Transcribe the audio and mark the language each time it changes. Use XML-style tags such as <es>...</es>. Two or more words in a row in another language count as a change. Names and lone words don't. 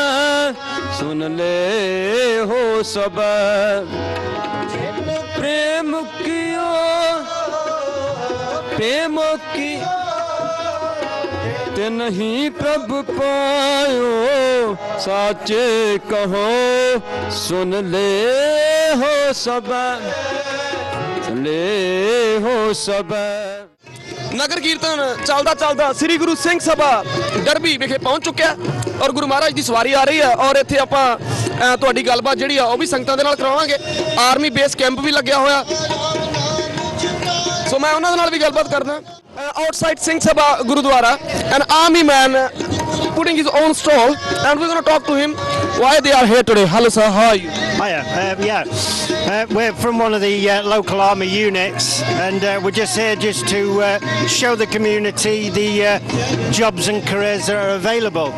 <hi>प्रेम की ते नहीं प्रभु पायो साचे कहो सुन ले हो सब</hi> <pa>ਨਗਰ ਕੀਰਤਨ ਚੱਲਦਾ ਚੱਲਦਾ ਸ੍ਰੀ ਗੁਰੂ ਸਿੰਘ ਸਭਾ ਡਰਬੀ ਵਿਖੇ ਪਹੁੰਚ ਚੁੱਕਿਆ ਔਰ ਗੁਰੂ ਮਹਾਰਾਜ ਦੀ ਸਵਾਰੀ ਆ ਰਹੀ ਹੈ ਔਰ ਇੱਥੇ ਆਪਾਂ ਤੁਹਾਡੀ ਗੱਲਬਾਤ ਜਿਹੜੀ ਆ ਉਹ ਵੀ ਸੰਗਤਾਂ ਦੇ ਨਾਲ ਕਰਾਵਾਂਗੇ</pa> <en>army base camp</en> <pa>ਵੀ ਲੱਗਿਆ ਹੋਇਆ ਸੋ ਮੈਂ ਉਹਨਾਂ ਦੇ ਨਾਲ ਵੀ ਗੱਲਬਾਤ ਕਰਦਾ</pa> <en>outside Singh Sabha Gurudwara an army man putting his own stall and we're going to talk to him why they are here today. Hello sir, how are you? Hiya, we're from one of the local army units and we're just here to show the community the jobs and careers that are available.</en>